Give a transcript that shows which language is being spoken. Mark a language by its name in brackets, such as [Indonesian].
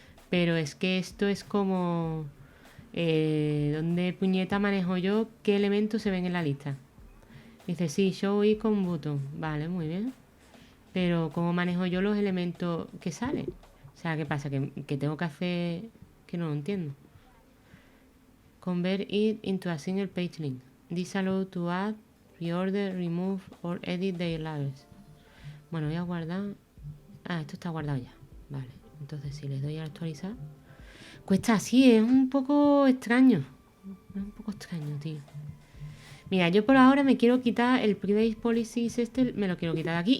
[Spanish] Pero es que esto es como... ¿dónde puñeta manejo yo qué elementos se ven en la lista? Dice, sí, show icon button. Vale, muy bien. Pero ¿cómo manejo yo los elementos que salen? O sea, ¿qué pasa? Que tengo que hacer... Que no lo entiendo. [English] Convert it into a single page link. This allow to add, reorder, remove or edit their labels. [Spanish] Bueno, voy a guardar... Ah, esto está guardado ya. Vale, entonces si les doy a actualizar... Cuesta así, es un poco extraño. Es un poco extraño, tío. Mira, yo por ahora me quiero quitar el Private Policies me lo quiero quitar de aquí.